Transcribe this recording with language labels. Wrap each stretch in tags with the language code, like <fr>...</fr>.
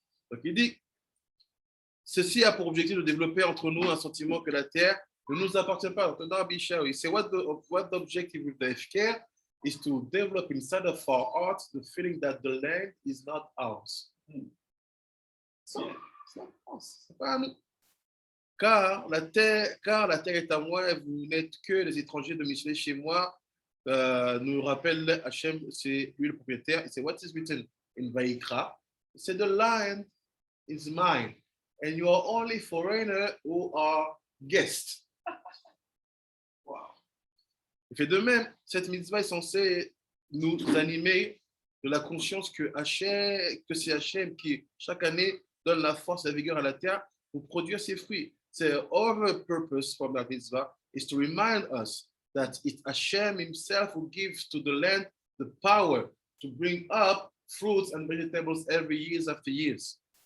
<fr>Donc il dit, ceci a pour objectif de développer entre nous un sentiment que la terre ne nous appartient pas.</fr> <en>He said, what the objective with the Efker is to develop inside of our hearts the feeling that the land is not ours. So, it's not ours.</en> <fr>C'est pas à nous. Car la terre est à moi et vous n'êtes que les étrangers domiciliés chez moi. Nous rappelle Hachem, c'est lui le propriétaire.</fr> <en>C'est what is written in Vaikra. C'est the land is mine, and you are only foreigner who are guests. Wow.</en> <fr>Et fait de même, cette mitzvah est censée nous animer de la conscience que c'est Hachem qui chaque année donne la force et la vigueur à la terre pour produire ses fruits.</fr> <en>C'est our purpose from that mitzvah is to remind us that it's Hashem himself who gives to the land the power to bring up fruits and vegetables every years after years.</en>